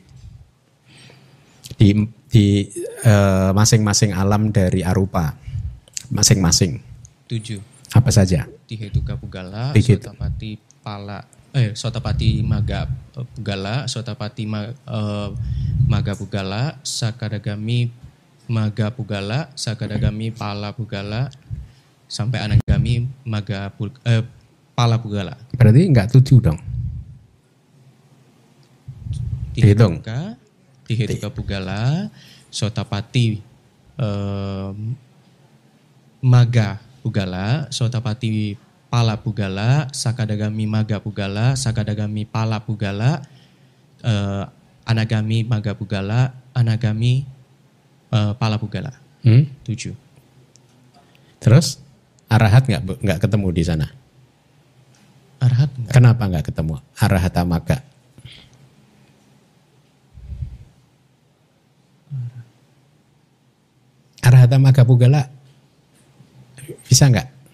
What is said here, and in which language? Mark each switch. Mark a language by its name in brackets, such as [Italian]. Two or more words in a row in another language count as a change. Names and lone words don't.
[Indonesian] Di masing-masing alam dari arupa masing-masing 7. apa saja? [Pali] Tihetuka Pugala, Sotapati Maga Pugala, Sotapati Maga Pugala, Sakadagami Maga Pugala, Sakadagami Pala Pugala, [Indonesian] sampai [Pali] Anagami Pala Pugala. [Indonesian] Berarti enggak 7 dong? Dihitung. [Pali] Tihetuka Pugala, Sotapati Maga Pugala, Sotapati Pala Pugala, Sakadagami Maga Pugala, Sakadagami Pala Pugala, Anagami Maga Pugala, Anagami Pala Pugala. [Indonesian] 7. Terus arahat nggak ketemu di sana? Arahat enggak. Kenapa nggak ketemu? [Pali] Arahata Maga. Arahata Maga Pugala [Indonesian] bisa nggak?